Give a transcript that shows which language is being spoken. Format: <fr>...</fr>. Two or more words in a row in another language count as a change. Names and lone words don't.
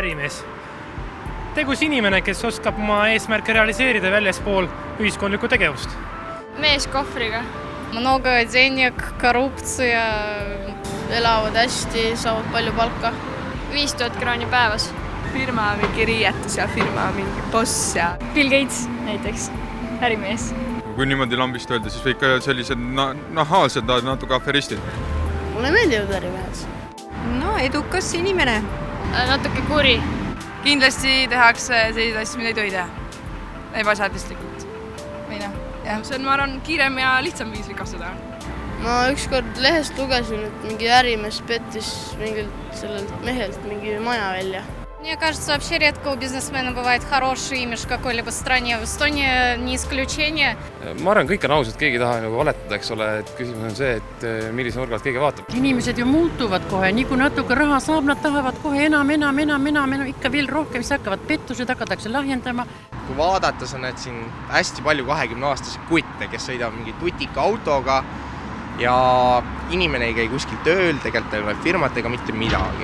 <et>ärimees. Tegus inimene, kes oskab oma eesmärke realiseerida väljaspool ühiskondlikku tegevust. Mees kohvriga.</et> <ru>Много денег,</ru> <et>korruptsia, elavad hästi, saavad palju palka. 5000 krooni päevas. Firma mingi riietus ja firma mingi boss ja... Bill Gates näiteks, ärimees. Kui niimoodi lambist öelda, siis võib ka sellised nahaalsed natuke aferistid. Mulle meeldivad ärimehed. No edukas inimene. Natuke kuri. Kindlasti tehakse selliseid asju, mida ei tohi teha. Ebaseaduslikult. Või noh, jah. See on, ma arvan, kiirem ja lihtsam viis rikastada. Ma ükskord lehest lugesin, et mingi ärimees pettis mingilt sellelt mehelt mingi maja välja.</et> <ru>Мне кажется, вообще редко у бизнесмена бывает хороший имидж в какой-либо стране. В Эстонии не исключение.</ru> <et>Ma arvan, kõik on ausad, keegi ei taha nagu valetada, eks ole, et küsimus on see, et millise nurgalt keegi vaatab. Inimesed ju muutuvad kohe, nii kui natuke raha saab, nad tahavad kohe enam, ikka veel rohkem, siis hakkavad pettused, hakatakse lahjendama. Kui vaadates on need siin hästi palju 20-aastasi kutte, kes sõidavad mingi tutika autoga ja inimene ei käi kuskil tööl, tegelikult ei ole firmat ega mitte midagi.</et>